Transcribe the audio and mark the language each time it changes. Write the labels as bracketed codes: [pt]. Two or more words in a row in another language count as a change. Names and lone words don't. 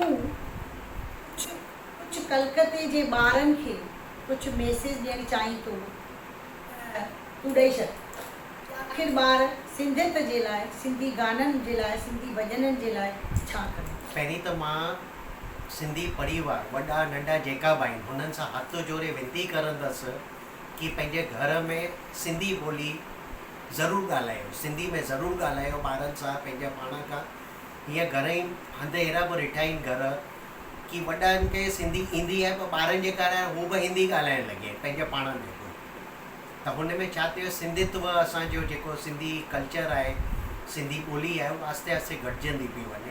[sd] तूं कुझु कलकत्ते जे ॿारनि खे कुझु मैसेज ॾियणु चाहीं थो त तूं ॾेई छॾ। आख़िर ॿार सिंधियत जे लाइ, सिंधी गाननि जे लाइ, सिंधी भॼननि जे लाइ छा कनि? पहिरीं त मां सिंधी परिवार वॾा नंढा जेका बि आहिनि हुननि सां हथ जोड़े विनती करंदसि कि पंहिंजे घर में सिंधी ॿोली ज़रूरु ॻाल्हायो, सिंधी में ज़रूरु ॻाल्हायो ॿारनि सां, पंहिंजे पाण खां। हीअं घणेई हंधि अहिड़ा बि ॾिठा आहिनि घर कि वॾनि खे सिंधी ईंदी आहे पर ॿारनि जे कारण हू बि हिंदी ॻाल्हाइणु लॻे पंहिंजे पाण में बि। त हुन में छा थियो, सिंधित्व असांजो जेको सिंधी कल्चर आहे, सिंधी ॿोली आहे, उहा आस्ते आस्ते घटिजंदी पई वञे।